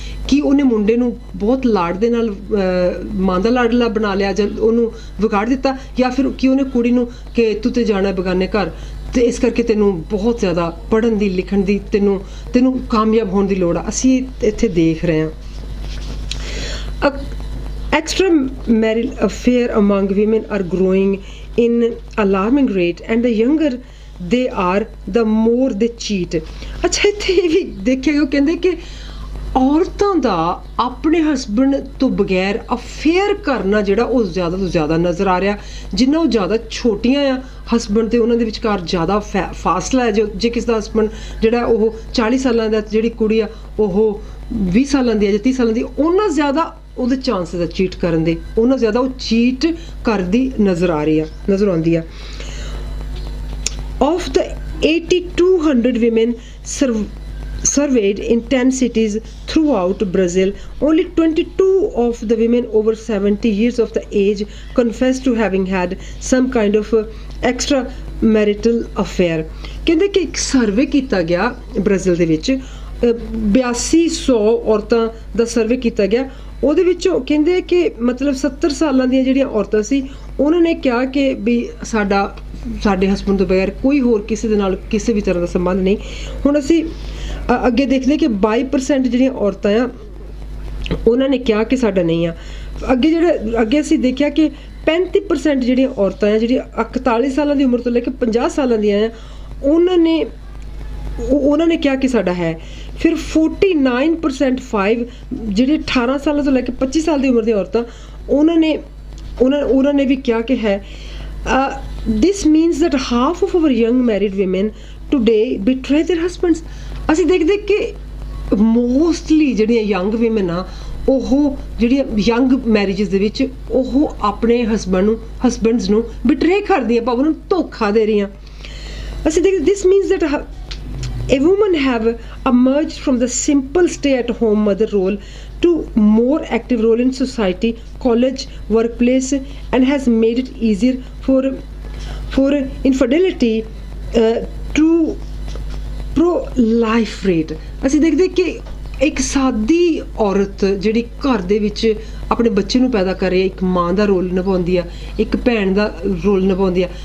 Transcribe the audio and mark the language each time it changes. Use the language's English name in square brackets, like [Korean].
[Punjabi] ਕੀ ਉਹਨੇ ਮੁੰਡੇ ਨੂੰ ਬਹੁਤ ਲਾਡ ਦੇ ਨਾਲ ਮਾਂ ਦਾ ਲਾਡਲਾ ਬਣਾ ਲਿਆ ਜਾਂ ਉਹਨੂੰ ਵਿਗਾੜ ਦਿੱਤਾ, ਜਾਂ ਫਿਰ ਕੀ ਉਹਨੇ ਕੁੜੀ ਨੂੰ ਕਿ ਤੂੰ ਤੇ ਜਾਣਾ ਬੇਗਾਨੇ ਘਰ ਅਤੇ ਇਸ ਕਰਕੇ ਤੈਨੂੰ ਬਹੁਤ ਜ਼ਿਆਦਾ ਪੜ੍ਹਨ ਦੀ ਲਿਖਣ ਦੀ ਤੈਨੂੰ ਕਾਮਯਾਬ ਹੋਣ ਦੀ ਲੋੜ ਆ। ਅਸੀਂ ਇੱਥੇ ਦੇਖ ਰਹੇ ਹਾਂ [English] Extramarital affair among women are growing in alarming rate, and the younger they are, the more they cheat. [Punjabi] ਅੱਛਾ ਇੱਥੇ ਇਹ ਵੀ ਦੇਖਿਆ ਗਿਆ, ਉਹ ਕਹਿੰਦੇ ਕਿ ਔਰਤਾਂ ਦਾ ਆਪਣੇ ਹਸਬੈਂਡ ਤੋਂ ਬਗੈਰ ਅਫੇਅਰ ਕਰਨਾ ਜਿਹੜਾ ਉਹ ਜ਼ਿਆਦਾ ਤੋਂ ਜ਼ਿਆਦਾ ਨਜ਼ਰ ਆ ਰਿਹਾ, ਜਿੰਨਾ ਉਹ ਜ਼ਿਆਦਾ ਛੋਟੀਆਂ ਆ ਹਸਬੈਂਡ ਤੇ ਉਹਨਾਂ ਦੇ ਵਿਚਕਾਰ ਜ਼ਿਆਦਾ ਫਾਸਲਾ ਹੈ। ਜੇ ਕਿਸੇ ਦਾ ਹਸਬੈਂਡ ਜਿਹੜਾ ਉਹ 40 ਸਾਲਾਂ ਦਾ, ਜਿਹੜੀ ਕੁੜੀ ਆ ਉਹ 20 ਸਾਲਾਂ ਦੀ ਹੈ ਜਾਂ 30 ਸਾਲਾਂ ਦੀ, ਉਹਨਾਂ ਜ਼ਿਆਦਾ ਉਹਦੇ ਚਾਂਸਿਸ ਆ ਚੀਟ ਕਰਨ ਦੇ, ਉਹਨਾਂ ਜ਼ਿਆਦਾ ਉਹ ਚੀਟ ਕਰਦੀ ਨਜ਼ਰ ਆਉਂਦੀ ਆ। [English] Of the 8,200 women surveyed in 10 cities throughout Brazil, only 22 of the women over 70 years of the age confessed to having had some kind of extramarital affair. [Punjabi] ਕਹਿੰਦੇ ਕਿ ਇੱਕ ਸਰਵੇ ਕੀਤਾ ਗਿਆ ਬ੍ਰਾਜ਼ੀਲ ਦੇ ਵਿੱਚ, 8200 ਔਰਤਾਂ ਦਾ ਸਰਵੇ ਕੀਤਾ ਗਿਆ। ਉਹਦੇ ਵਿੱਚੋਂ ਕਹਿੰਦੇ ਕਿ ਮਤਲਬ 70 ਸਾਲਾਂ ਦੀਆਂ ਜਿਹੜੀਆਂ ਔਰਤਾਂ ਸੀ, ਉਹਨਾਂ ਨੇ ਕਿਹਾ ਕਿ ਵੀ ਸਾਡੇ ਹਸਬੈਂਡ ਤੋਂ ਬਗੈਰ ਕੋਈ ਹੋਰ ਕਿਸੇ ਦੇ ਨਾਲ ਕਿਸੇ ਵੀ ਤਰ੍ਹਾਂ ਦਾ ਸੰਬੰਧ ਨਹੀਂ। ਹੁਣ ਅਸੀਂ ਅੱਗੇ ਦੇਖਦੇ ਕਿ 22% ਜਿਹੜੀਆਂ ਔਰਤਾਂ ਆ ਉਹਨਾਂ ਨੇ ਕਿਹਾ ਕਿ ਸਾਡਾ ਨਹੀਂ ਆ। ਅੱਗੇ ਅਸੀਂ ਦੇਖਿਆ ਕਿ 35% ਜਿਹੜੀਆਂ ਔਰਤਾਂ ਆ ਜਿਹੜੀਆਂ 41 ਸਾਲਾਂ ਦੀ ਉਮਰ ਤੋਂ ਲੈ ਕੇ 50 ਸਾਲਾਂ ਦੀਆਂ ਆ, ਉਹਨਾਂ ਨੇ ਕਿਹਾ ਕਿ ਸਾਡਾ ਹੈ। ਫਿਰ 49% 5 ਜਿਹੜੇ 18 ਸਾਲਾਂ ਤੋਂ ਲੈ ਕੇ 25 ਸਾਲ ਦੀ ਉਮਰ ਦੀਆਂ ਔਰਤਾਂ, ਉਹਨਾਂ ਨੇ ਵੀ ਕਿਹਾ ਕਿ ਹੈ। [English] This means that half of our young married women today betray their husbands. [Punjabi] ਅਸੀਂ ਦੇਖਦੇ ਕਿ ਮੋਸਟਲੀ ਜਿਹੜੀਆਂ ਯੰਗ ਵਿਮਨ ਆ, ਉਹ ਜਿਹੜੀਆਂ ਯੰਗ ਮੈਰਿਜਸ ਦੇ ਵਿੱਚ ਉਹ ਆਪਣੇ ਹਸਬੈਂਡਸ ਨੂੰ ਬਿਟਰੇ ਕਰਦੀਆਂ, ਭਾਵੇਂ ਉਹਨੂੰ ਧੋਖਾ ਦੇ ਰਹੀਆਂ। ਅਸੀਂ ਦੇਖਦੇ [English] this means that a woman have emerged from the simple stay-at-home mother role to more active role in society, college, workplace, and has made it easier for infidelity to pro-life rate. [Punjabi] ਅਸੀਂ ਦੇਖਦੇ ਕਿ ਇੱਕ ਸਾਦੀ ਔਰਤ ਜਿਹੜੀ ਘਰ ਦੇ ਵਿੱਚ ਆਪਣੇ ਬੱਚੇ ਨੂੰ ਪੈਦਾ ਕਰ ਰਹੀ ਹੈ, ਇੱਕ ਮਾਂ ਦਾ ਰੋਲ ਨਿਭਾਉਂਦੀ ਆ, ਇੱਕ ਭੈਣ ਦਾ ਰੋਲ ਨਿਭਾਉਂਦੀ ਆ।